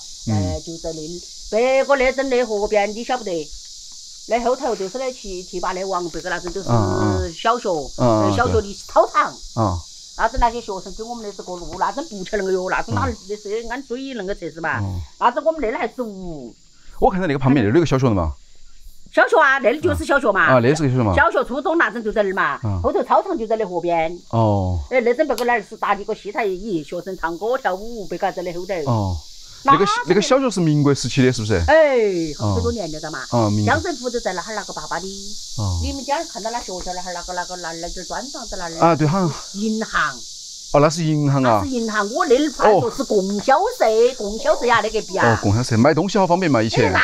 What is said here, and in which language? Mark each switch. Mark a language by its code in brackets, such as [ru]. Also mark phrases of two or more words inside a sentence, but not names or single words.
[zh] 就在那別個那陣那河邊，你曉不得？那後頭就是那堤壩那王別個那陣就是小學的操場。那陣那些學生給我們那是個路，那陣不起那個喲，那陣哪那是按水那個設施嘛？那陣我們那裡還是無。我看到那個旁邊那裡有個小學的嘛。小學啊，那裡就是小學嘛。那是個小學嘛。小學、初中那陣就在那兒嘛，後頭操場就在那河邊。那陣別個那兒是搭的個戲台椅，學生唱歌跳舞，別個在那後頭。那個小學是民國時期的，是不是？很多年了的嘛。江水湖就在那哈那個爸爸的。你們家看到那學校那哈那個那就砖房子那裡。對，好像。銀行。哦，那是银行啊。那是银行，我那儿派出所是供销社，供销社呀，那隔壁啊。哦，供销社买东西好方便嘛，以前。